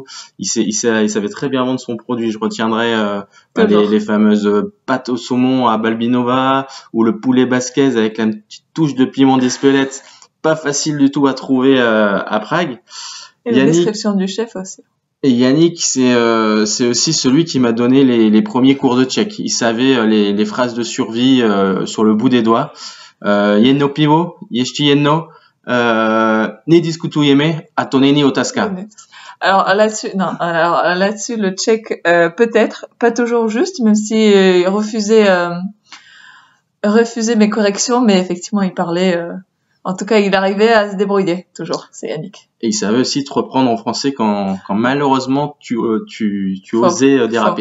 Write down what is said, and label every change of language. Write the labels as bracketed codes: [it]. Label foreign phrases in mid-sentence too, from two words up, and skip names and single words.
[fr] Il savait très bien vendre son produit. Je retiendrai les fameuses pâtes au saumon à Balbinova ou le poulet basquez avec la petite touche de piment d'Espelette, pas facile du tout à trouver à Prague. Et la description du chef aussi. Et Yannick, c'est aussi celui qui m'a donné les premiers cours de tchèque. Il savait les phrases de survie sur le bout des doigts. [cs] Jedno pivo, ještě jedno, nediskutujeme a to není otázka. [fr] Alors là-dessus, le tchèque peut-être pas toujours juste, même si il refusait mes corrections, mais effectivement il parlait. En tout cas, il arrivait à se débrouiller toujours. C'est Yannick. Et il savait aussi te reprendre en français quand malheureusement tu osais déraper.